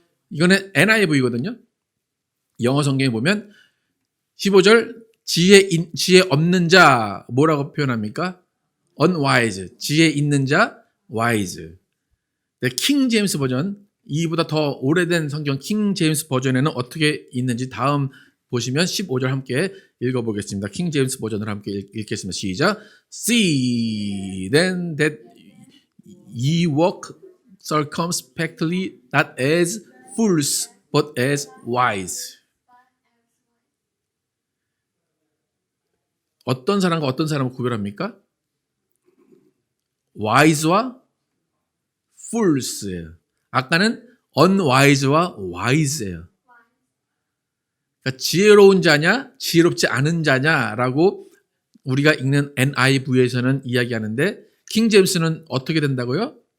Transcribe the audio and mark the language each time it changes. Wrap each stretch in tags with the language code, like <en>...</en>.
<ko>이거는 NIV거든요. 영어 성경에 보면 15절 지혜 없는 자 뭐라고 표현합니까? unwise. 지혜 있는 자 wise. 킹 제임스 버전 이보다 더 오래된 성경 킹 제임스 버전에는 어떻게 있는지 다음 보시면 15절 함께 읽어보겠습니다. 킹 제임스 버전을 함께 읽겠습니다. 시작.</ko> <en>See then that ye walk circumspectly not as fools but as wise.</en> <ko>어떤 사람과 어떤 사람을 구별합니까? wise와 fools예요. 아까는 unwise와 wise예요. 그러니까 지혜로운 자냐, 지혜롭지 않은 자냐라고 우리가 읽는 NIV에서는 이야기하는데 킹 제임스는 어떻게 된다고요?</ko>